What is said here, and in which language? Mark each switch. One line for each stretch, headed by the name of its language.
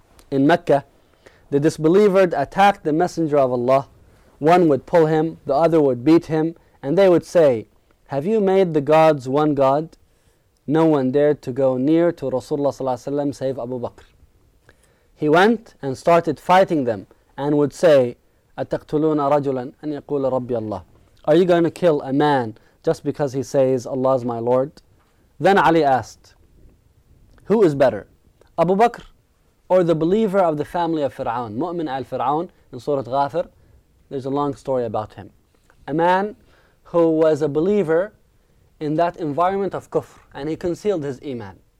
English: In Mecca, the disbeliever attacked the Messenger of Allah. One would pull him, the other would beat him, and they would say, have you made the gods one god? No one dared to go near to Rasulullah ﷺ save Abu Bakr. He went and started fighting them and would say,
Arabic: أَتَقْتُلُونَ رَجُلًا أَنْ يَقُولَ رَبِّيَ اللَّهُ.
English: Are you going to kill a man just because he says, Allah is my Lord? Then Ali asked, who is better, Abu Bakr or the believer of the family of Fir'aun? Mu'min al-Fir'aun in Surah Ghafir, there's a long story about him. A man who was a believer in that environment of kufr, and he concealed his iman.